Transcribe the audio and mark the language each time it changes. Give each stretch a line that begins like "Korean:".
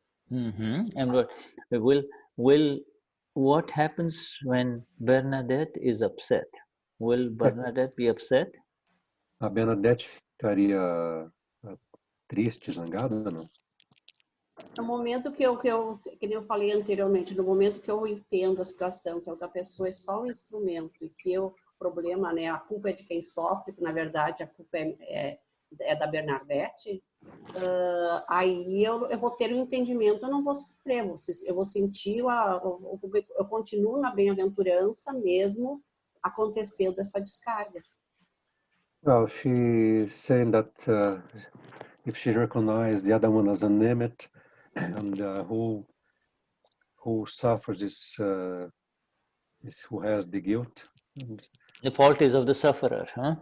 English: And what happens when Bernadette is upset? Will Bernadette be upset?
Portuguese: A Bernadette ficaria triste, zangada, não? No momento que nem eu falei anteriormente, no momento que eu entendo a situação, que a outra pessoa é só um instrumento e que o problema, né, a culpa é de quem sofre, que na verdade a culpa é da Bernadette, aí eu vou ter um entendimento, eu não vou sofrer, eu vou sentir, eu continuo na bem-aventurança mesmo acontecendo essa descarga.
English: Well, she's saying that if she recognizes the other one as a Nemet, and who suffers is who has the guilt. And the fault is of the sufferer, huh?